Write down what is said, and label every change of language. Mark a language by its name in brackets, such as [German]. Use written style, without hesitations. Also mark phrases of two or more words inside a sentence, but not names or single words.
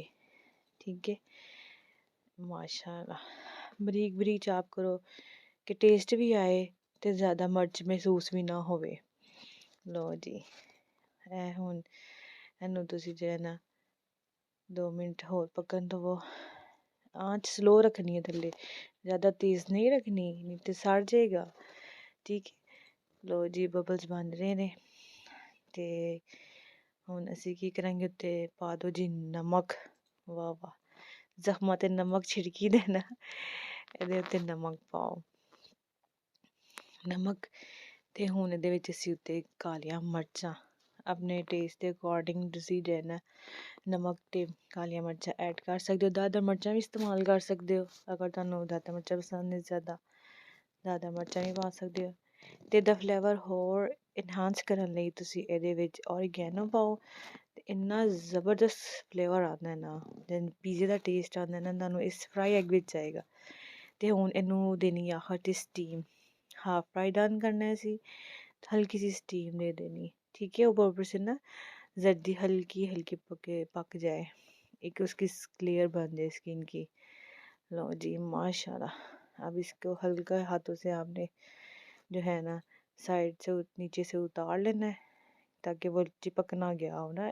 [Punjabi] ਠੀਕ ਹੈ, ਮਾਸ਼ਾਅੱਲ੍ਹਾ ਬਰੀਕ ਬਰੀਕ ਚਾਪ ਕਰੋ ਕਿ ਟੇਸਟ ਭੀ ਆਏ ਤੇ ਜ਼ਿਆਦਾ ਮਰਚ ਮਹਿਸੂਸ ਭੀ ਨਾ ਹੋਵੇ। ਲੋ ਜੀ, ਏ ਹੁਣ ਇਨੂੰ ਤੁਸੀਂ ਜੋ ਹੈ ਨਾ 2 ਮਿੰਟ ਹੋਰ ਪਕਣ ਦਵੋ। ਆਂਚ ਸਲੋ ਰੱਖਣੀ ਹੈ ਥੱਲੇ, [Hindi] ज़्यादा तेज़ नहीं रखनी, नहीं तो सड़ जाएगा। [Punjabi] ਠੀਕ ਹੈ, ਲੋ ਜੀ ਬਬਲਸ ਬਣ ਰਹੇ ਨੇ, ਤੇ ਹੁਣ ਅਸੀਂ ਕੀ ਕਰਾਂਗੇ ਉੱਤੇ ਪਾ ਦੋ ਜੀ ਨਮਕ। ਵਾਹ ਵਾਹ, ਜ਼ਖ਼ਮਾਂ ਤੇ ਨਮਕ ਛਿੜਕੀ ਦੇਣਾ, ਇਹਦੇ ਉੱਤੇ ਨਮਕ ਪਾਓ। ਨਮਕ ਤੇ ਹੁਣ ਇਹਦੇ ਵਿੱਚ ਅਸੀਂ ਉੱਤੇ ਕਾਲੀਆਂ ਮਿਰਚਾਂ [Hindi] अपने टेस्ट के अकॉर्डिंग [Punjabi] ਤੁਸੀਂ ਜੋ ਹੈ ਨਾ ਨਮਕ ਤੇ ਕਾਲੀਆਂ ਮਿਰਚਾਂ ਐਡ ਕਰ ਸਕਦੇ ਹੋ। ਦਾਦਾ ਮਿਰਚਾਂ ਭੀ ਇਸਤੇਮਾਲ ਕਰ ਸਕਦੇ ਹੋ, ਅਗਰ ਤੁਹਾਨੂੰ ਦਾਦਾ ਮਿਰਚਾਂ ਪਸੰਦ ਨੇ ਜ਼ਿਆਦਾ, ਦਾਦਾ ਮਿਰਚਾਂ ਭੀ ਪਾ ਸਕਦੇ ਹੋ। ਤੇ ਏਹਦਾ ਫਲੇਵਰ ਹੋਰ ਇਨਹਾਂਸ ਕਰਨ ਲਈ ਤੁਸੀਂ ਇਹਦੇ ਵਿੱਚ ਓਰੀਗੈਨੋ ਪਾਓ, ਤੇ ਇੰਨਾ ਜ਼ਬਰਦਸਤ ਫਲੇਵਰ ਆਂਦਾ ਹੈ ਨਾ, ਜਿਵੇਂ ਪੀਜ਼ੇ ਦਾ ਟੇਸਟ ਆਂਦਾ ਹੈ ਨਾ, ਤੁਹਾਨੂੰ ਇਸ [English] fry egg [Punjabi] ਵਿੱਚ ਆਏਗਾ। ਤੇ ਹੁਣ ਇਹਨੂੰ ਦੇਣੀ ਆਖ਼ਰ ਤੇ ਸਟੀਮ। [English] half fry done [Punjabi] ਕਰਨਾ ਹੈ ਇਸੀ, ਹਲਕੀ ਸੀ ਸਟੀਮ ਦੇ ਦੇਣੀ। [Hindi] ठीक है, ऊपर से ना जर्दी हल्की हल्की पक जाए, एक उसकी क्लियर बन जाए स्किन की। लो जी माशाल्लाह, अब इसको हल्का हाथों से आपने जो है ना साइड से नीचे से उतार लेना है, ताकि वो चिपक ना गया हो ना।